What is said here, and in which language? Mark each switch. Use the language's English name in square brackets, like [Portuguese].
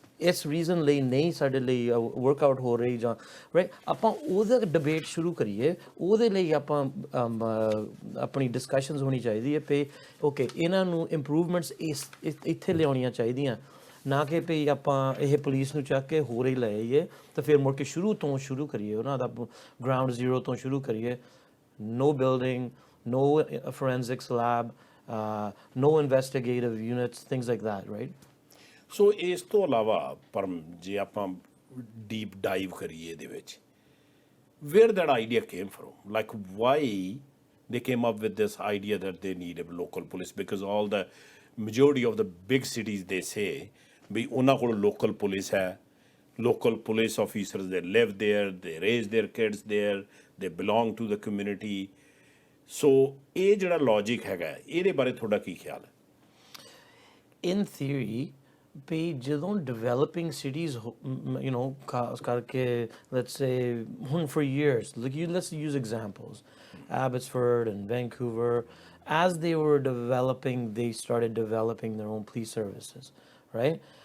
[Punjabi] ਇਸ ਰੀਜ਼ਨ ਲਈ ਨਹੀਂ ਸਾਡੇ ਲਈ ਵਰਕਆਊਟ ਹੋ ਰਹੀ ਜਾਂ ਰਾਈਟ ਆਪਾਂ ਉਹਦਾ ਡਿਬੇਟ ਸ਼ੁਰੂ ਕਰੀਏ ਉਹਦੇ ਲਈ ਆਪਾਂ ਆਪਣੀ ਡਿਸਕਸ਼ਨਸ ਹੋਣੀ ਚਾਹੀਦੀ ਹੈ ਵੀ ਓਕੇ ਇਹਨਾਂ ਨੂੰ ਇੰਪਰੂਵਮੈਂਟਸ ਇੱਥੇ ਲਿਆਉਣੀਆਂ ਚਾਹੀਦੀਆਂ ਨਾ ਕਿ ਵੀ ਆਪਾਂ ਇਹ ਪੁਲਿਸ ਨੂੰ ਚੱਕ ਕੇ ਹੋਰ ਹੀ ਲੈ ਆਈਏ ਤਾਂ ਫਿਰ ਮੁੜ ਕੇ ਸ਼ੁਰੂ ਤੋਂ ਸ਼ੁਰੂ ਕਰੀਏ ਉਹਨਾਂ ਦਾ ਗਰਾਊਂਡ ਜ਼ੀਰੋ ਤੋਂ ਸ਼ੁਰੂ ਕਰੀਏ [English] no building, no forensics lab, no investigative units, things like that, right? So [Punjabi] ਇਸ ਤੋਂ ਇਲਾਵਾ ਪਰਮ ਜੇ ਆਪਾਂ ਡੀਪ ਡਾਈਵ ਕਰੀਏ ਇਹਦੇ ਵਿੱਚ [English] where that idea came from, like why they came up with this idea that they need a local police, because all the majority of the big cities they say [Punjabi] ਵੀ ਉਹਨਾਂ ਕੋਲ [English] local police ਹੈ, local police officers, they live there, they raise their kids there, they belong to the community। [Punjabi] so ਇਹ ਜਿਹੜਾ logic ਹੈਗਾ ਇਹਦੇ ਬਾਰੇ ਤੁਹਾਡਾ ਕੀ ਖਿਆਲ ਹੈ? [English] In theory [Punjabi] ਵੀ ਜਦੋਂ [English] developing cities [Punjabi] ਖਾਸ ਕਰਕੇ [English] let's say ਹੁਣ for years let's use examples Abbotsford and Vancouver as they were developing, they started developing their own police services, right?